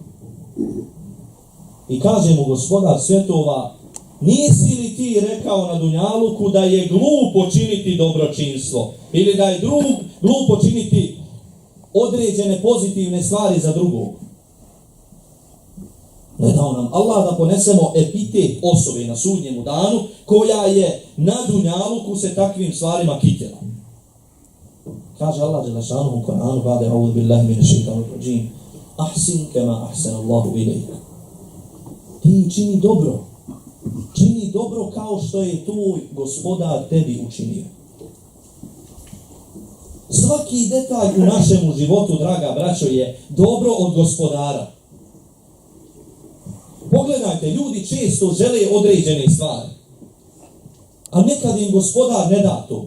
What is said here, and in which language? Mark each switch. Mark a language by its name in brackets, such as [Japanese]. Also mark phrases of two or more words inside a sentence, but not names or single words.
[Bosnian] I kaže mu gospodar svjetova, nisi li ti rekao na dunjaluku da je glupo činiti dobročinstvo ili da je glupo činiti određene pozitivne stvari za drugog? Ne dao nam Allah da ponesemo epitet osobe na sudnjemu danu koja je na dunjaluku se takvim stvarima kitila. Kaže Allah dželešanu u Kur'anu [Arabic] بعد أعوذ بالله من الشيطان الرجيم أحسن كما أحسن الله إليك. [Bosnian] Ti čini dobro. Čini dobro kao što je tvoj gospodar tebi učinio. Svaki detalj u našemu životu, draga braćo, je dobro od gospodara. Pogledajte, ljudi često žele određene stvari, a nekad im gospodar ne da to.